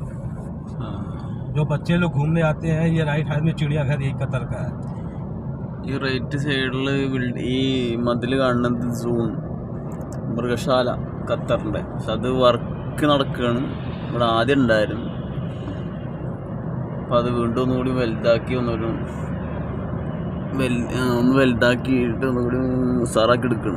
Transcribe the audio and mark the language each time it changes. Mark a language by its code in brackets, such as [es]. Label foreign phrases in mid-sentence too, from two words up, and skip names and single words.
[hi] जो बच्चे लोग घूमने आते हैं, ये [en] right side [hi] में चिड़ियाघर यही कतर का है। [ml] ഈ റൈറ്റ് സൈഡിൽ ഈ മതിൽ കാണുന്നത് സൂൺ മൃഗശാല ഖത്തറിൻ്റെ, പക്ഷെ അത് വർക്ക് നടക്കുകയാണ്. ഇവിടെ ആദ്യം ഉണ്ടായിരുന്നു, അപ്പം അത് വീണ്ടും ഒന്നുകൂടി വലുതാക്കി ഒന്ന് വലുതാക്കിയിട്ട് ഒന്നുകൂടി ഉസാറാക്കി എടുക്കണം.